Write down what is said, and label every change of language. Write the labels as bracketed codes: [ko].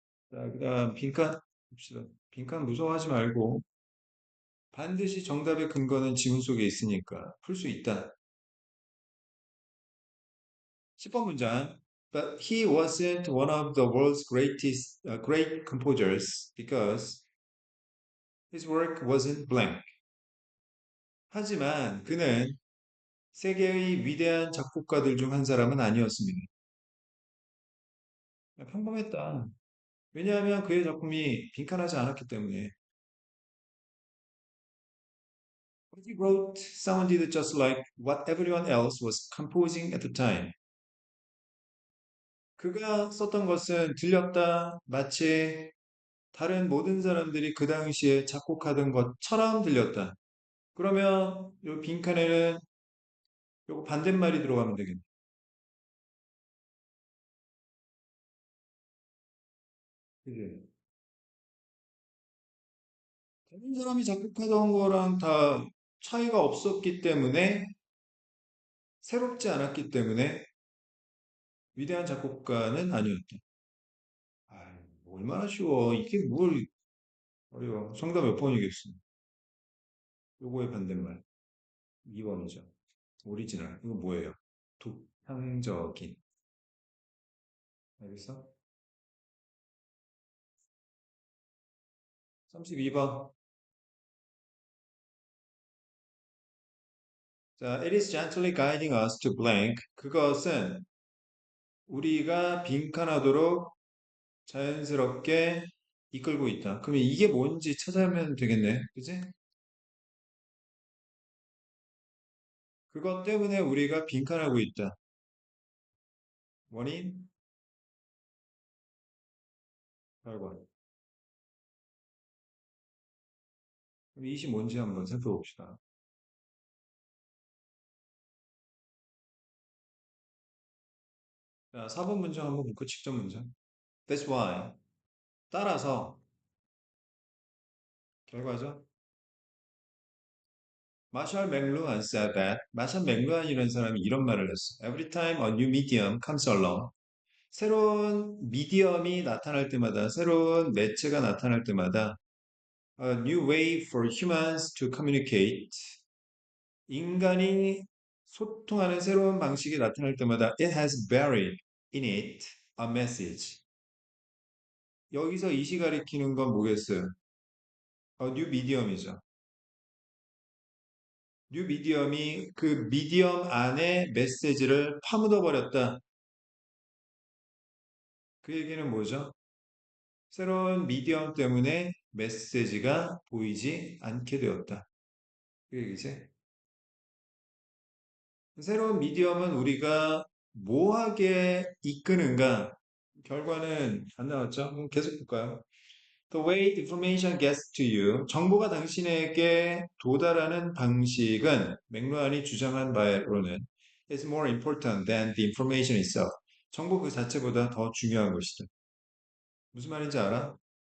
[ko] 자, 그다음 빈칸 봅시다. 빈칸 무서워하지 말고 반드시 정답의 근거는 지문 속에 있으니까 풀 수 있다. 10번 문장. [en] But he wasn't one of the world's great composers because his work wasn't blank. [ko] 하지만 그는 세계의 위대한 작곡가들 중 한 사람은 아니었습니다. 평범했다. 왜냐하면 그의 작품이 빈칸하지 않았기 때문에. What he wrote sounded just like what everyone else was composing at the time. 그가 썼던 것은 들렸다. 마치 다른 모든 사람들이 그 당시에 작곡하던 것처럼 들렸다. 그러면 이 빈칸에는 요거 반대말이 들어가면 되겠네. 그지? 다른 사람이 작곡하던 거랑 다 차이가 없었기 때문에 새롭지 않았기 때문에 위대한 작곡가는 아니었다. 아, 얼마나 쉬워. 이게 뭘 어려워. 정답 몇 번이겠어. 요거의 반대말. 2번이죠. 오리지널. 이거 뭐예요? 독창적인. 알겠어? 32번. [en] 자, it is gently guiding us to blank. [ko] 그것은 우리가 빈칸하도록 자연스럽게 이끌고 있다. 그러면 이게 뭔지 찾아면 되겠네. 그지? 그것 때문에 우리가 빈칸하고 있다. 원인, 결과. 그럼 이것이 뭔지 한번 살펴봅시다. 자, 4번 문장 한번 볼까? 직접 문장. That's why. 따라서 결과죠. 마샬 맥루한 [en] said that. [ko] 마샬 맥루한이라는 사람이 이런 말을 했어. [en] Every time a new medium comes along. [ko] 새로운 미디엄이 나타날 때마다, 새로운 매체가 나타날 때마다 [en] A new way for humans to communicate. [ko] 인간이 소통하는 새로운 방식이 나타날 때마다 [en] it has buried in it a message. [ko] 여기서 이시 가리키는 건 뭐겠어요? 뉴 미디엄이죠. 뉴 미디엄이 그 미디엄 안에 메시지를 파묻어 버렸다. 그 얘기는 뭐죠? 새로운 미디엄 때문에 메시지가 보이지 않게 되었다. 그 얘기지? 새로운 미디엄은 우리가 뭐하게 이끄는가? 결과는 안 나왔죠? 그럼 계속 볼까요? [en] The way information gets to you. [ko] 정보가 당신에게 도달하는 방식은 맥루안이 주장한 바로는 [en] is more important than the information itself. [ko] 정보 그 자체보다 더 중요한 것이다. 무슨 말인지 알아?